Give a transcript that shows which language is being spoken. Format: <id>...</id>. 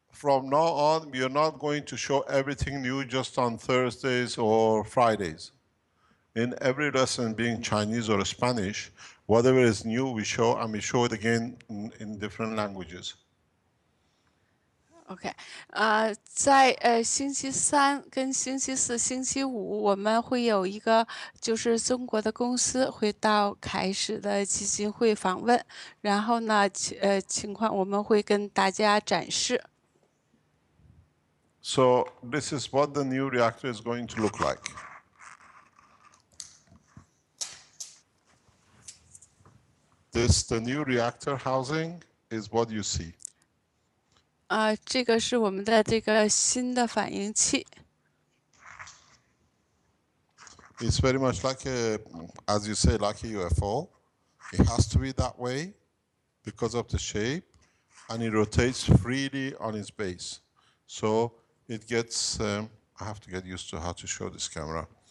<en>from now on, we are not going to show everything new just on Thursdays or Fridays. In every lesson, being Chinese or Spanish, whatever is new we show, and we show it again in different languages.</en> <zh>OK，在星期三跟星期四、星期五，我们会有一个就是中国的公司会到开始的基金会访问，然后呢，情况我们会跟大家展示。</zh> <en>So this is what the new reactor is going to look like. The new reactor housing is what you see.</en> <zh>这个是我们的这个新的反应器。</zh> <en>It's very much like as you say, like a UFO. It has to be that way because of the shape, and it rotates freely on its base. So it gets, I have to get used to how to show this camera.</en>